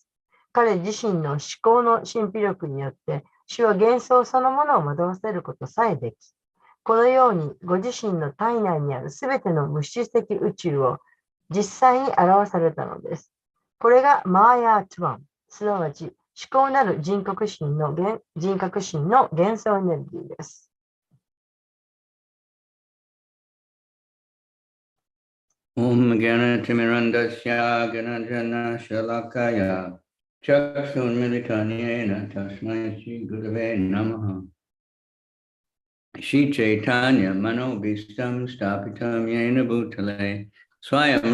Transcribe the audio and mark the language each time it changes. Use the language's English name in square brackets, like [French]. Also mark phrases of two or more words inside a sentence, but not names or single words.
[Japanese] 彼自身の思考の神秘力によって主は幻想そのものを惑わせることさえでき、このようにご自身の体内にあるすべての物質的宇宙を実際に表されたのです。これがマーヤートゥワン、すなわち思考なる人格心の幻想エネルギーです。 [Sanskrit] ॐ ज्ञान तिमिरान्धस्य ज्ञानाञ्जन शलाकया चक्षुन् मीलितं येन तस्मै श्री गुरवे नमः श्री चैतन्य मनो ऽभीष्टं स्थापितं येन भूतले स्वयम्